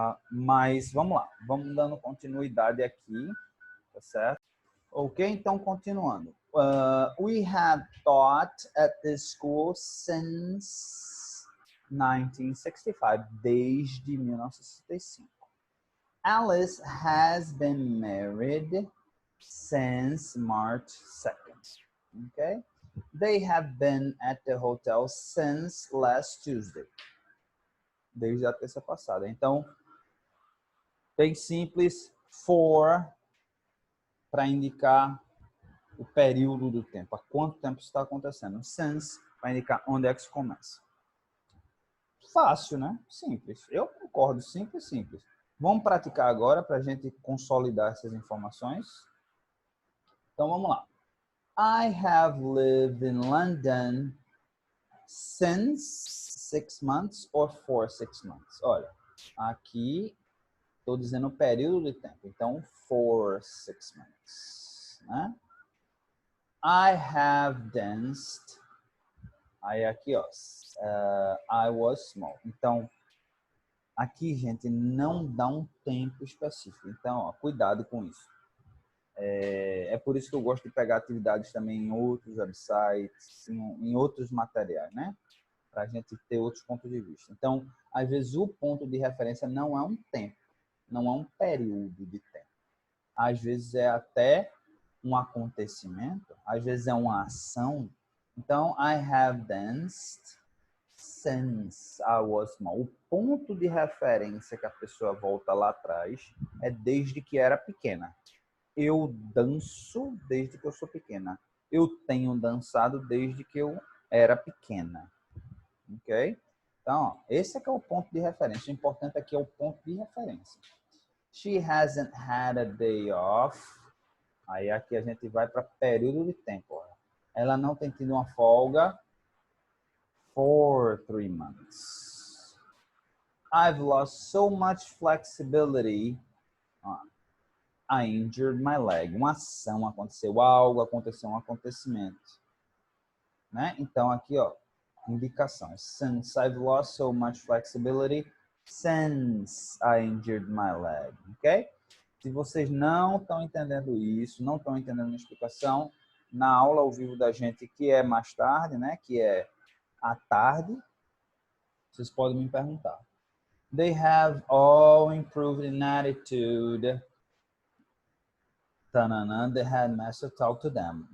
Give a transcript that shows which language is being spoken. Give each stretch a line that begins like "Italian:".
Portuguese: Mas vamos lá, vamos dando continuidade aqui, tá certo? Ok, então continuando.
English: We have taught at this school since 1965,
Portuguese: desde 1965.
English: Alice has been married since March 2nd. Okay? They have been at the hotel since last Tuesday.
Portuguese: Desde a terça passada. Então, bem simples, for, para indicar o período do tempo, há quanto tempo está acontecendo. Since, para indicar onde é que se começa. Fácil, né? Simples. Eu concordo, simples. Vamos praticar agora para a gente consolidar essas informações. Então, vamos lá.
English: I have lived in London since 6 months or for 6 months.
Portuguese: Olha, aqui estou dizendo o período de tempo. Então, for 6 months. Né?
English: I have danced. Aí aqui, ó. I was small.
Portuguese: Então, aqui, gente, não dá um tempo específico. Então, ó, cuidado com isso. É por isso que eu gosto de pegar atividades também em outros websites, em outros materiais, né? Para a gente ter outros pontos de vista. Então, às vezes, o ponto de referência não é um tempo, não é um período de tempo. Às vezes, é até um acontecimento, às vezes, é uma ação.
English: Então, I have danced since I was small.
Portuguese: O ponto de referência que a pessoa volta lá atrás é desde que era pequena. Eu danço desde que eu sou pequena. Eu tenho dançado desde que eu era pequena. Ok? Então, ó, esse é que é o ponto de referência. O importante aqui é o ponto de referência.
English: She hasn't had a day off.
Portuguese: Aí aqui a gente vai para período de tempo. Ó. Ela não tem tido uma folga
English: for 3 months. I've lost so much flexibility. I injured my leg.
Portuguese: Uma ação aconteceu, algo aconteceu, um acontecimento. né? Então, aqui, ó, indicação.
English: Since I've lost so much flexibility since I injured my leg, ok?
Portuguese: Se vocês não estão entendendo isso, não estão entendendo a explicação, na aula ao vivo da gente, que é mais tarde, né? Que é à tarde, vocês podem me perguntar.
English: They have all improved in attitude. Tanana, the headmaster talked to them.